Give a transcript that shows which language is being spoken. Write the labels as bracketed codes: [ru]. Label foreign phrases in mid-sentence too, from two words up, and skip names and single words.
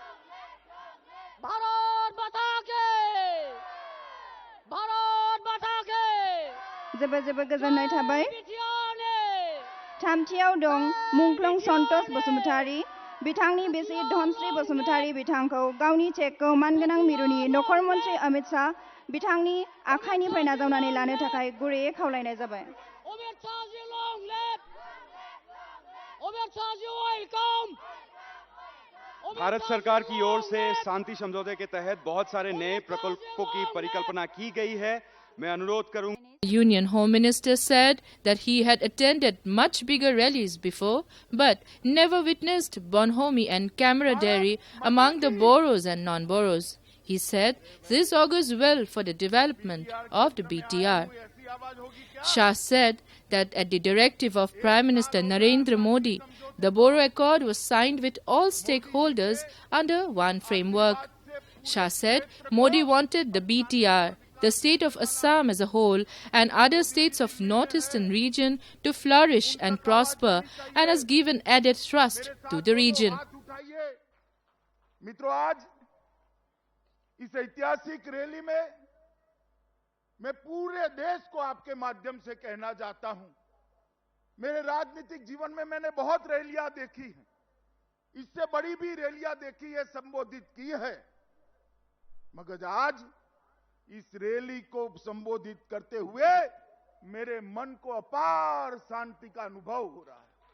[brx] जोबोर जोबोर गोजोननाय थाबाय। थामथियाव दं मुंख्लं सन्तोष बसुमतारी बिथांनि बिसि धनश्री बसुमतारी बिथांखौ गावनि चेकखौ मानगोनां मिरुनि नखर मन्त्रि अमित शाह बिथांनि आखाइनिफ्राय नाजावनानै लानो थाखाय गुरैयै खावलायनाय जाबाय। [hi] भारत सरकार की ओर से शांति समझौते के तहत बहुत सारे नए प्रकल्पों की परिकल्पना की गई है। मैं अनुरोध करूंगा। [en] Union Home Minister said that he had attended much bigger rallies before, but never witnessed bonhomie and camaraderie among the Boros and non-Boros. He said this augurs well for the development of the BTR. Shah said that at the directive of Prime Minister Narendra Modi, the Boro Accord was signed with all stakeholders under one framework. Shah said Modi wanted the BTR, the state of Assam as a whole, and other states of northeastern region to flourish and prosper, and has given added thrust to the region. [hi] मित्रों, आज इस ऐतिहासिक रैली में मैं पूरे देश को आपके माध्यम से कहना चाहता हूं। मेरे राजनीतिक जीवन में मैंने बहुत रैलियां देखी हैं, इससे बड़ी भी रैलियां देखी है, संबोधित की है, मगर आज इस रैली को संबोधित करते हुए मेरे मन को अपार शांति का अनुभव हो रहा है,